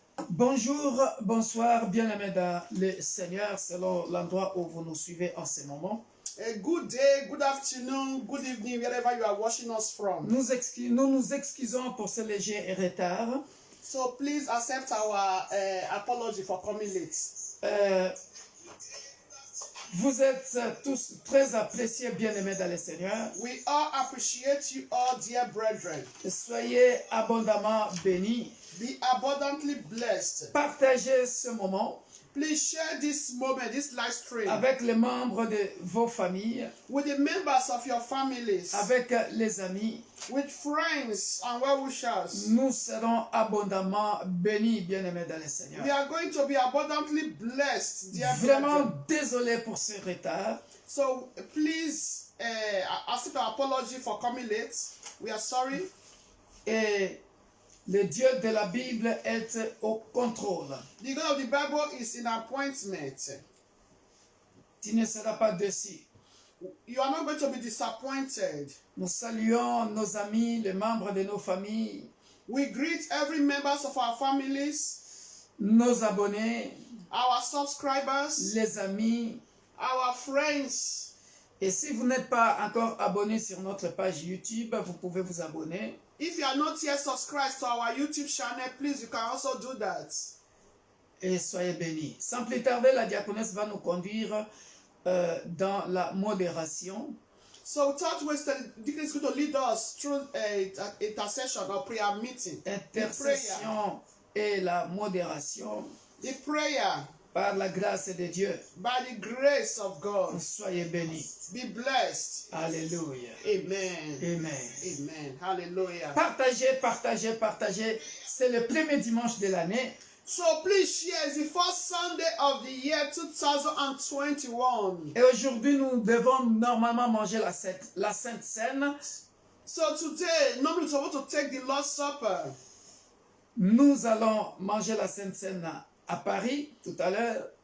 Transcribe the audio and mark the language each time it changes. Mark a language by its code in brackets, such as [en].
[fr] Bonjour, bonsoir, bien-aimés dans le Seigneur, selon l'endroit où vous nous suivez en ce moment. [en] A good day, good afternoon, good evening, wherever you are watching us from. [fr] Nous nous excusons pour ce léger retard. [en] So please accept our apology for coming late. [fr] Vous êtes tous très appréciés, bien-aimés dans le Seigneur. [en] We all appreciate you all, dear brethren. [fr] Soyez abondamment bénis. [en] Be abundantly blessed. [fr] Partagez ce moment [en] Please share this moment, this live stream, [fr] avec les membres de vos familles, [en] with the members of your families, [fr] avec les amis. [en] with friends and well-wishers. [fr] Nous serons abondamment bénis, bien-aimés dans le Seigneur. [en] We are going to be abundantly blessed, dear [fr] Vraiment [en] brethren. [fr] désolé pour ce retard. [en] So please accept our apology for coming late. We are sorry. [fr] Et le Dieu de la Bible est au contrôle. [en] The God of the Bible is in appointment. [fr] Tu ne seras pas déçu. [en] You are not going to be disappointed. [fr] Nous saluons nos amis, les membres de nos familles, [en] We greet every members of our families, [fr] nos abonnés, [en] our subscribers, [fr] les amis. [en] our friends. [fr] Et si vous n'êtes pas encore abonné sur notre page YouTube, vous pouvez vous abonner. [en] If you are not yet subscribed to our YouTube channel, please, you can also do that. [fr] Et soyez bénis. Sans plus tarder, la diaconesse va nous conduire dans la modération. [en] So without wasting, Deacon is going to lead us through a intercession or prayer meeting. [fr] Intercession et la modération [en] The prayer [fr] par la grâce de Dieu. [en] by the grace of God. [fr] Soyez bénis. [en] Be blessed. [fr] Alléluia. [en] Amen. Amen. Amen. Hallelujah. [fr] Partagez, partagez, partagez. C'est le premier dimanche de l'année. [en] So please share. It's the first Sunday of the year 2021. [fr] Et aujourd'hui, nous devons normalement manger la Sainte Seine. [en] So today, normally we're supposed to take the Lord's Supper. [fr] Nous allons manger la Sainte Seine à Paris tout à l'heure.